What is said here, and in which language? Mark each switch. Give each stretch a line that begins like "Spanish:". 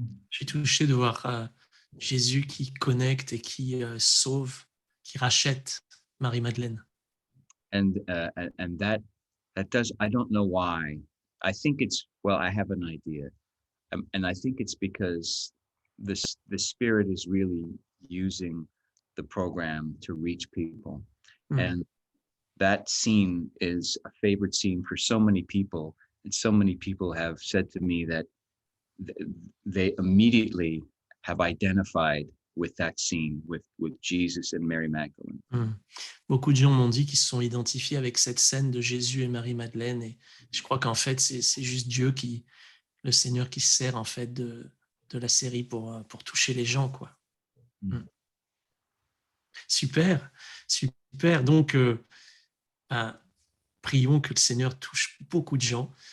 French: Je suis touché de voir Jésus qui connecte et qui sauve, qui rachète Marie-Madeleine.
English: And that does, I don't know why. I think it's, well, I have an idea. And I think it's because the Spirit is really using the program to reach people. And that scene is a favorite scene for so many people, and so many people have said to me that they immediately have identified with that scene, with Jesus and Mary Magdalene.
French: Beaucoup de gens m'ont dit qu'ils se sont identifiés avec cette scène de Jésus et Marie-Madeleine, et je crois qu'en fait, c'est juste Dieu le Seigneur qui se sert en fait de la série pour toucher les gens, quoi. Super, super. Donc, prions que le Seigneur touche beaucoup de gens.